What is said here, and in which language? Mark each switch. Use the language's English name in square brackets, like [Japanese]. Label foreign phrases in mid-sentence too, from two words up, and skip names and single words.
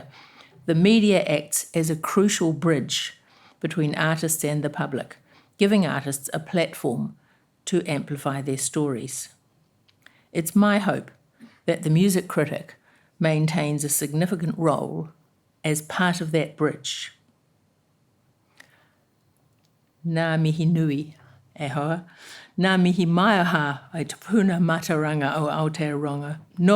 [English] The media acts as a crucial bridge between artists and the public, giving artists a platform to amplify their stories. It's my hope that the music critic maintains a significant role as part of that bridge. [Māori] Nā mihi nui, e hoa. Nā mihi mai aha ai te puna mataranga o Aotearoa.